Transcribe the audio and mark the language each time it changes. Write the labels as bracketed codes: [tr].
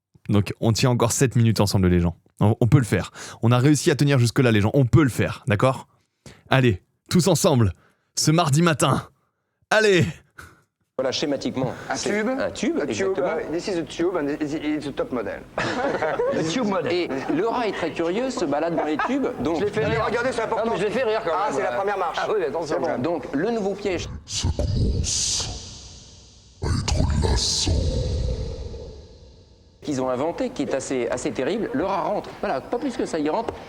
[fr] Donc on tient encore 7 minutes ensemble, les gens. On peut le faire. On a réussi à tenir jusque-là, les gens. On peut le faire, d'accord? Allez, tous ensemble, ce mardi matin. Allez! Voilà, schématiquement. Un tube, exactement. [en] This is a tube and it's a top model. [fr] Le tube model. Et le rat est très curieux, se balade dans les tubes. Donc, je l'ai fait rire. Regardez, c'est important. Non, mais je l'ai fait rire quand même. C'est la première marche. Ah oui, attention. Bon. Donc, le nouveau piège. Ça commence à être lassant. Qu'ils ont inventé, qui est assez terrible, le rat rentre. Voilà, pas plus que ça, il rentre.